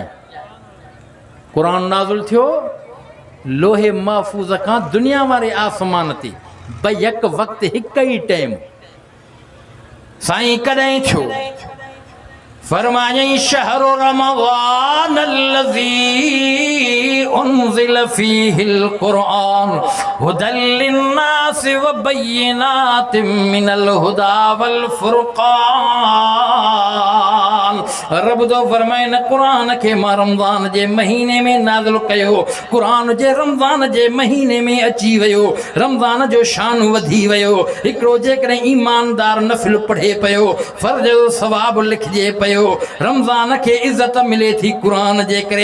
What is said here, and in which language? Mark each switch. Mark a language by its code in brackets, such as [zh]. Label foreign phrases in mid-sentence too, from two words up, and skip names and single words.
[sd] क़ुरान नाज़िल थियो लोहे महफूज़ खां दुनिया वारे आसमान ते बैक वक़्त हिक ई टाइम। साईं कॾहिं थियो? फरमायई [ar] شهر رمضان الذي أنزل فيه القرآن هدى للناس وبينات من الهدى والفرقان. [sd] रब तो फरमाए न क़ुरान खे मां रमज़ान जे महीने में नाज़िल कयो। क़ुरान जे रमज़ान जे महीने में अची वियो, रमज़ान जो शान वधी वियो। हिकिड़ो जेकॾहिं ईमानदार नफ़िल पढ़े पियो फ़र्ज़ जो सवाब लिखिजे पियो, रमज़ान के इज्जत मिले थी क़ुरान जे करे।